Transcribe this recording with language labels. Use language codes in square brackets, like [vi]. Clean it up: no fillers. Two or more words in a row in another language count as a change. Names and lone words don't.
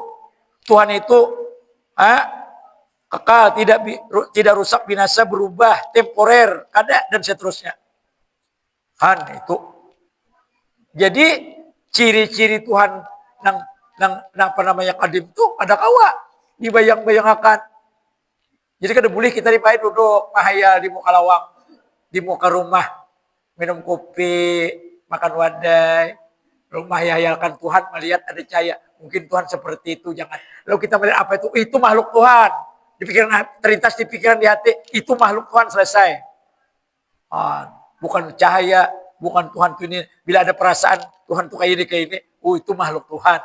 [id] Tuhan itu kekal, tidak rusak, binasa, berubah, temporer, ada dan seterusnya. Itu. Jadi ciri-ciri Tuhan yang apa namanya kadim itu ada kawa dibayang-bayangkan. [bjn] Jadi kada boleh kita dipakai duduk mahayal di muka lawang, di muka rumah, minum kopi, makan wadai, rumah hayalkan Tuhan melihat ada cahaya. [id] Mungkin Tuhan seperti itu, jangan. Lalu kita melihat apa itu makhluk Tuhan. Di pikiran, terlintas di pikiran, di hati, itu makhluk Tuhan, selesai. Bukan cahaya, bukan Tuhan itu ini. Bila ada perasaan, Tuhan itu kayak ini. Itu makhluk Tuhan.